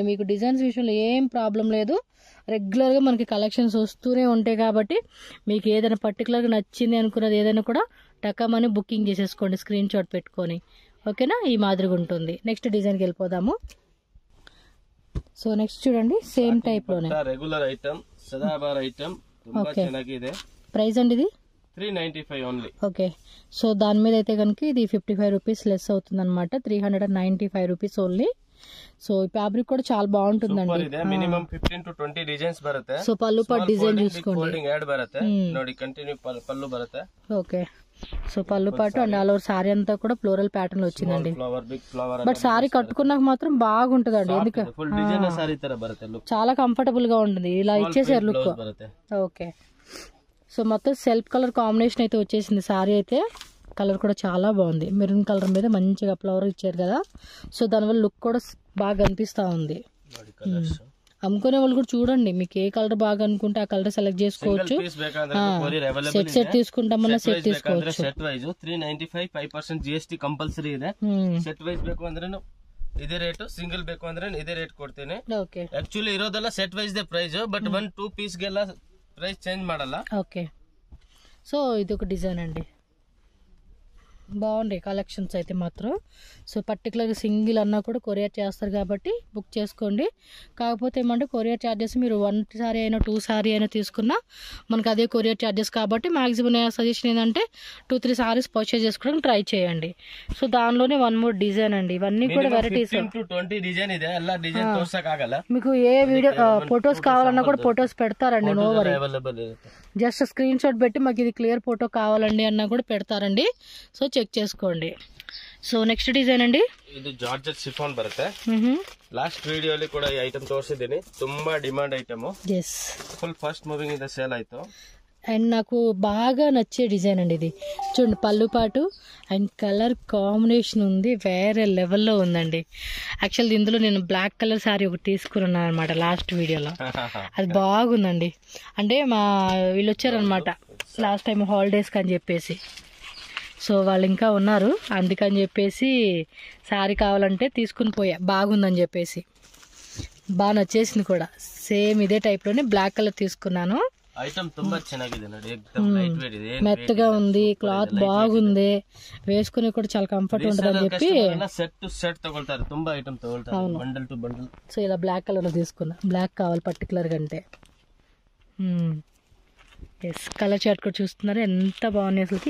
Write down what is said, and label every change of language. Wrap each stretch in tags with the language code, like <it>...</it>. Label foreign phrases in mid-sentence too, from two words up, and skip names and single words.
<te>మీకు డిజైన్స్ విషయంలో ఏం ప్రాబ్లం లేదు, రెగ్యులర్గా మనకి కలెక్షన్స్ వస్తూనే ఉంటాయి. కాబట్టి మీకు ఏదైనా పర్టికులర్గా నచ్చింది అనుకున్నది ఏదైనా కూడా టకమని బుకింగ్ చేసేసుకోండి,</te> <en>screenshot</en> <te>పెట్టుకొని. ఓకేనా, ఈ మాదిరిగా ఉంటుంది. నెక్స్ట్ డిజైన్కి వెళ్ళిపోదాము. సో నెక్స్ట్ చూడండి,</te> <en>same type</en> <te>లోనే</te> <en>regular item,</en> <te>సదాబార్ ఐటమ్,</te> <kn>ತುಂಬಾ ಚೆನ್ನಾಗಿದೆ.</kn> <te>ప్రైస్ అండి ఇది 395 ఓన్లీ. ఓకే. సో దాని మీద అయితే కనుక ఇది</te> <en>55 rupees less</en> <te>అవుతుంది అనమాట,</te> <en>395 rupees only.</en> <te>సో ఈ ఫ్యాబ్రిక్ కూడా చాలా బాగుంటుందండి.</te> <en>minimum 15 to 20 designs</en> <kn>బರುತ್ತೆ.</kn> <te>సో పళ్ళు పాటు డిజైన్ చూసుకోండి.</te> <kn>ఫోల్డింగ్ యాడ్ బರುತ್ತೆ ನೋಡಿ, కంటిన్యూ పళ్ళు బರುತ್ತೆ.</kn> <te>ఓకే. సో పళ్ళు పాటు అండ్</te> <en>all over saree</en> <te>అంతా కూడా</te> <en>floral pattern</en> <te>వచ్చిందండి.</te> <en>flower big flower</en> <te>బట్ సారీ కట్టుకున్నాక మాత్రం బాగుంటుందండి. ఎందుకంటే</te> <en>full design saree</en> <kn>ತರ ಬರುತ್ತೆ ಲುಕ್.</kn> <te>చాలా కంఫర్టబుల్ గా ఉంటుంది. ఇలా ఇచ్చేసారు లుక్.</te> <kn>ಬರುತ್ತೆ.</kn> <te>ఓకే. సో మొత్తం</te> <en>self colour combination</en> <te>అయితే వచ్చేసింది. సారీ అయితే కలర్ కూడా చాలా బాగుంది.</te> <en>maroon colour</en> <te>మీద మంచిగా ఫ్లవర్ ఇచ్చారు కదా. సో దానివల్ల లుక్ కూడా బాగా కనిపిస్తా ఉంది. అమ్ముకునే వాళ్ళు కూడా చూడండి, మీకు ఏ కలర్ బాగా అనుకుంటే ఆ</te> <en>colour select</en> <te>చేసుకోవచ్చు. సెట్ సెట్ తీసుకుంటామన్నా సెట్ తీసుకోవచ్చు.</te> <en>set wise 395 5% GST compulsory ಇದೆ. set wise</en> <kn>ಬೇಕು ಅಂದ್ರೆ ಇದೇ ರೇಟ್, ಸಿಂಗಲ್ ಬೇಕು ಅಂದ್ರೆ ಇದೇ ರೇಟ್ ಕೊಡ್ತೇನೆ. ಓಕೆ. ಆಕ್ಚುಲಿ ಇರೋದೆಲ್ಲ</kn> <en>set wise</en> <kn>ದೇ ಪ್ರೈಸ್, ಬಟ್ 1-2 ಪೀಸ್ ಗೆಲ್ಲ</kn> <en>price change</en> <kn>ಮಾಡಲ್ಲ.</kn> <te>ఓకే. సో ఇది ఒక డిజైన్ అండి. బాగుండే కలెక్షన్స్ అయితే మాత్రం. సో పర్టికులర్గా సింగిల్ అన్నా కూడా కొరియర్ చేస్తారు కాబట్టి బుక్ చేసుకోండి. కాకపోతే ఏమంటే</te> <en>courier charges</en> <te>మీరు 1 సారీ అయినా 2 సారీ అయినా తీసుకున్నా మనకు అదే</te> <en>courier charges</en> <te>కాబట్టి మ్యాక్సిమం నేను సజెషన్ ఏంటంటే</te> <en>2-3 sarees purchase</en> <te>చేసుకోవడానికి ట్రై చేయండి. సో దానిలోనే</te> <en>1 more design</en> <te>అండి. ఇవన్నీ కూడా వెరైటీస్.</te> <kn>20 డిజైన్ ಇದೆ, ಎಲ್ಲ ಡಿಸೈನ್ ತೋರ್ಸಕ್ಕಾಗಲ್ಲ.</kn> <te>మీకు ఏ</te> <en>video photos</en> <te>కావాలన్నా కూడా ఫొటోస్ పెడతారండి.</te> <en>no worry,</en> <kn>అవైలబుల్ ఇರುತ್ತೆ.</kn> <en>just screenshot</en> <te>పెట్టి మాకు ఇది</te> <en>clear photo</en> <te>కావాలండి అన్నా కూడా పెడతారండి. సో చెక్ చేసుకోండి. సో</te> <en>next design</en> <te>అండి,</te> <kn>ಇದು</kn> <en>georgette chiffon</en> <kn>ಬರುತ್ತೆ. ಲಾಸ್ಟ್ ವಿಡಿಯೋಲಿ ಕೂಡ ಈ ಐಟಮ್ ತೋರಿಸಿದ್ದೀನಿ. ತುಂಬಾ</kn> <en>demand item.</en> <te>ఎస్.</te> <en>full fast moving</en> <kn>ಇದೆ, ಸೇಲ್ ಆಯ್ತು.</kn> <te>అండ్ నాకు బాగా నచ్చే డిజైన్ అండి ఇది. చూడండి పళ్ళు పాటు అండ్</te> <en>colour combination</en> <te>ఉంది, వేరే లెవెల్లో ఉందండి. యాక్చువల్లీ ఇందులో నేను</te> <en>black colour saree</en> <te>ఒకటి తీసుకున్నాను అనమాట లాస్ట్ వీడియోలో. అది బాగుందండి. అంటే మా వీళ్ళు వచ్చారనమాట</te> <en>last time holidays</en> <te>అని చెప్పేసి. సో వాళ్ళు ఇంకా ఉన్నారు, అందుకని చెప్పేసి శారీ కావాలంటే తీసుకుని పోయా, బాగుందని చెప్పేసి. బాగా నచ్చేసింది కూడా. సేమ్ ఇదే టైప్లోనే</te> <en>black colour</en> <te>తీసుకున్నాను.</te> <kn>ఐటమ్ ತುಂಬಾ ಚೆನ್ನಾಗಿದೆ ನೋಡಿ, एकदम</kn> <en>light weight</en> <kn>ಇದೆ,</kn> <te>మెత్తగా ఉంది, క్లాత్ బాగుంది, వేసుకుని కూడా చాలా కంఫర్ట్ ఉంటుంది అని చెప్పి</te> <en>set to set</en> <te>తగొల్తారు. ತುಂಬಾ ఐటమ్ తగొల్తారు,</te> <en>bundle to bundle.</en> <te>సో ఇలా</te> <en>black colour</en> <te>తీసుకున్నా. బ్లాక్ కావాలి పర్టికులర్ గా అంటే. ఎస్,</te> <en>colour chart</en> <te>కూడా చూస్తున్నారు ఎంత బాగుంది అసలుకి.</te>